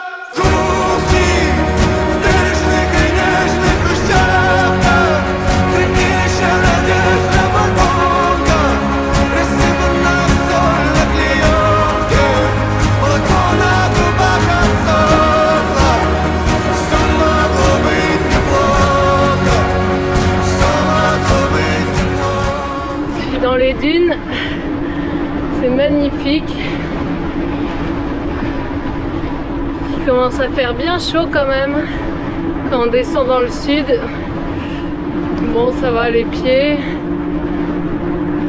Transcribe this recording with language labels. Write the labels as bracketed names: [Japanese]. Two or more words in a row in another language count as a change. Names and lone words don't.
[Russian] кухне, в бережных и нежных хрущевках, хранилище надежда потомка, рассыпана соль на клеенке, молоко на губах отсохло, все могло быть неплохо, все могло быть. [French] Dans les dunes, c'est magnifique. Il commence à faire bien chaud quand même quand on descend dans le sud. Bon, ça va les pieds.